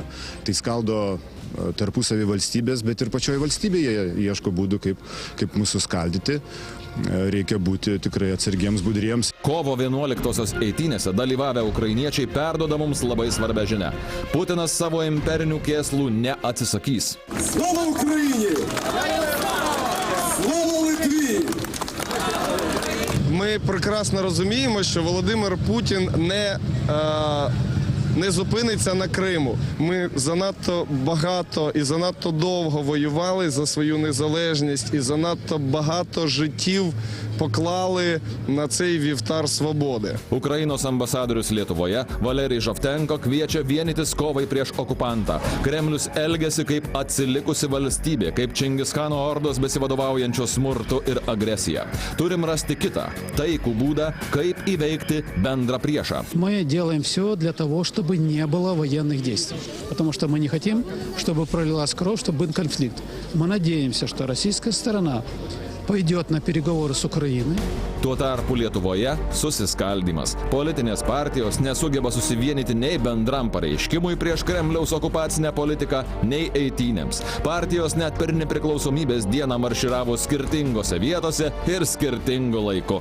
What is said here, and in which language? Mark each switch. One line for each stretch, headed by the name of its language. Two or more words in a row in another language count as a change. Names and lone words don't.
Lithuanian: Tai skaldo tarpusavį valstybės, bet ir pačioje valstybėje ieško būdų, kaip mūsų skaldyti. Reikia būti tikrai atsargiems, budriems. Kovo 11-osios eitynėse dalyvavę ukrainiečiai perduoda mums labai svarbią žinią. Putinas savo imperinių kėslų neatsisakys.
Ukrainian: Слава Україні! Слава Литві! Ми прекрасно розуміємо, що Володимир Путін не зупиниться на Криму. Ми занадто багато і занадто довго воювали за свою незалежність і занадто багато життів поклали на цей вівтар свободи.
Lithuanian: Ukrainos ambasadorius Lietuvoje Valerij Žavtenko kviečia vienytis kovai prieš okupantą. Kremlius elgiasi kaip atsilikusi valstybė, kaip Čingischano ordos besivadovaujančios smurtu ir agresija. Turim rasti kitą, taikų būdą, kaip įveikti bendrą priešą.
Russian: Мы делаем все для того, чтобы не было военных действий. Потому что мы не хотим, чтобы пролилась кровь, чтобы был конфликт. Мы надеемся, что российская сторона пойдет на переговоры с Украиной.
Lithuanian: Tuo tarpu Lietuvoje susiskaldimas. Politinės partijos nesugeba susivienyti nei bendram pareiškimui prieš Kremliaus okupacinę politiką, nei eitynėms. Partijos net per nepriklausomybės dieną marširavo skirtingose vietose ir skirtingu laiku.